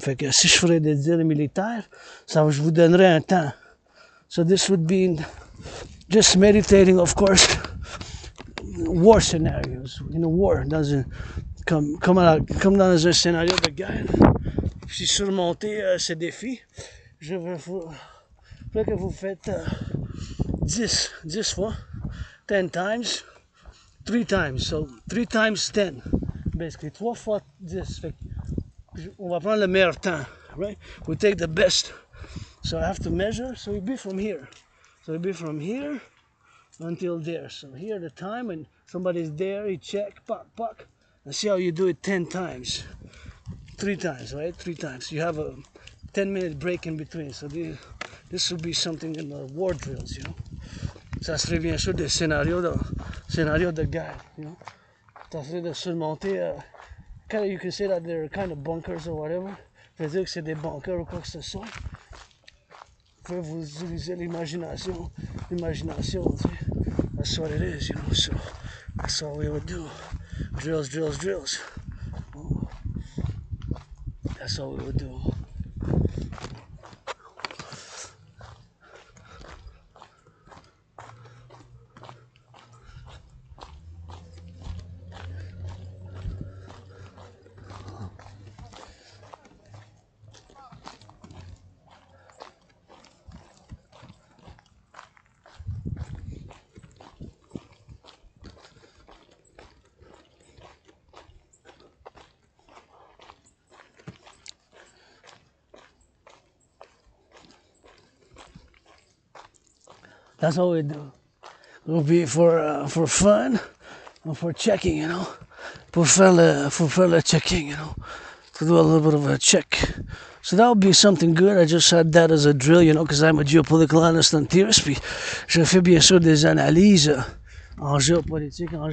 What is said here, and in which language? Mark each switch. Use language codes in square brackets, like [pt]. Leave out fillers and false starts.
[fr] Fait que si je ferais des drills militaires, je vous donnerais un temps. [en] So this would be just meditating, of course, war scenarios. In a war, [fr] comme dans un scénario de guerre. Si surmonter ces défis, je veux que vous faites 10 fois, [en] 10 times, 3 times. So 3 times 10. Basically, [fr] 3 fois 10. Fait on va prendre le meilleur temps, [en] right? We take the best. So I have to measure, so it'll be from here. So it'll be from here until there. So here the time, and somebody's there, you check, puck, and see how you do it 10 times. 3 times, right? 3 times. You have a 10-minute break in between. So this would be something in the war drills, you know. [fr] Ça serait bien sûr des scénarios de guerre, [en] you know. [fr] Ça serait de surmonter [en] kind of, you can say that they're kind of bunkers or whatever. [fr] Je veux dire que c'est des bunkers ou quoi que ce soit. Vous pouvez vous utiliser l'imagination, tu sais. [en] That's what it is, you know, so that's all we would do. Drills, drills, drills. That's all we would do. That's all we do. It'll be for fun and for checking, you know. [fr] Pour faire le checking, [en] you know. To do a little bit of a check. So that would be something good. I just had that as a drill, you know, because I'm a geopolitical analyst and theorist. [fr] Puis je fais bien sûr des analyses en géopolitique.